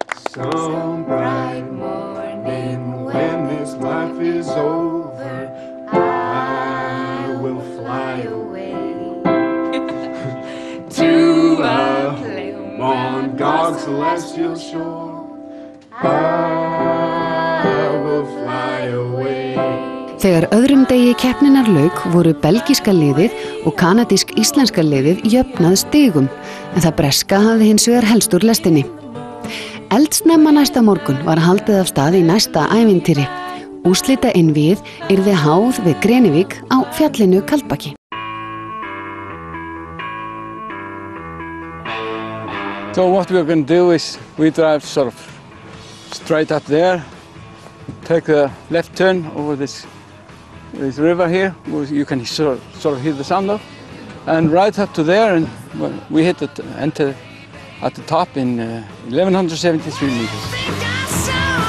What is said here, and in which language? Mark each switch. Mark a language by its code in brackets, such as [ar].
[en] Some bright morning when this life is over, I will fly away to a place on God's celestial shore. I will fly away. [is] Þegar öðrum degi keppninnar lauk voru belgíska liðið og kanadísk-íslenska liðið jöfnað stigum, en það breska hafði hins vegar helst úr lestinni. Eldsnemma næsta morgun var haldið af stað í næsta ævintýri. Úrslita einvígið yrði háð við Grenivík á fjallinu Kaldbaki. [en] So what we're going to do is we drive sort of straight up there, take the left turn over this river here, where you can sort of hear the sound of, and right up to there, and we hit it, enter at the top in 1173 meters.